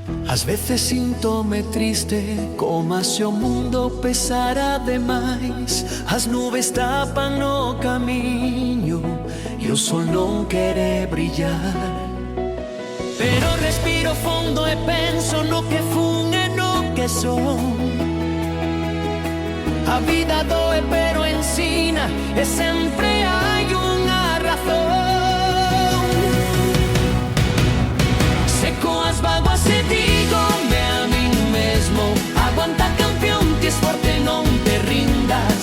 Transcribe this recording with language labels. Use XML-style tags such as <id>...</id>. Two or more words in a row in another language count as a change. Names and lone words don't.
<pt>Às vezes sinto-me triste, como se o mundo pesara demais. As nuvens tapam no caminho e o sol não quer brilhar.</pt> <gl>Pero respiro fundo e penso no que fun e no que son. A vida doe pero ensina e sempre hai unha razón. Seco as vaguas e dígome a min mesmo: aguanta, campeón, ti es forte, non te rindas.</gl>